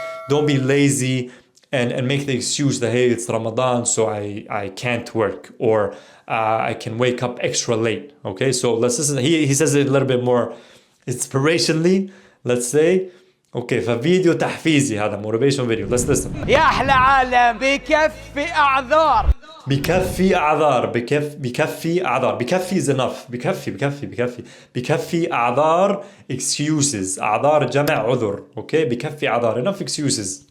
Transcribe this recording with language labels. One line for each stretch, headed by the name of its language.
English: Don't be lazy and make the excuse that, hey, it's Ramadan, so I can't work, or I can wake up extra late, okay? So let's listen. He says it a little bit more inspirationally, let's say.
Arabic: Okay, ففيديو تحفيزي هذا
English: motivational video. Let's listen.
Arabic: يا أحلى عالم بكفي أعذار. بكفي أعذار.
English: بكفي is enough.
Arabic: بكفي أعذار excuses. أعذار جمع عذر.
English: Okay,
Arabic: بكفي أعذار
English: enough excuses.